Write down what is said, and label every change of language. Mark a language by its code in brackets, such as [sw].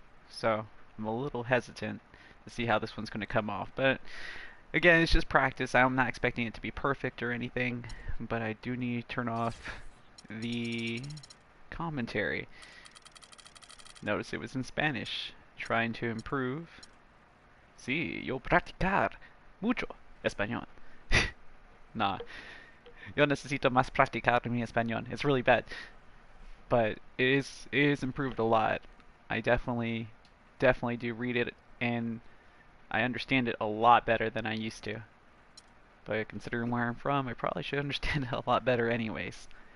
[en] So I'm a little hesitant to see how this one's going to come off. But again, it's just practice. I'm not expecting it to be perfect or anything, but I do need to turn off the commentary. Notice it was in Spanish. Trying to improve. [es] Sí, yo practicar mucho español. Nah, yo necesito más practicar mi español. [en] It's really bad, but it is improved a lot. I definitely do read it, and I understand it a lot better than I used to. But considering where I'm from, I probably should understand it a lot better anyways.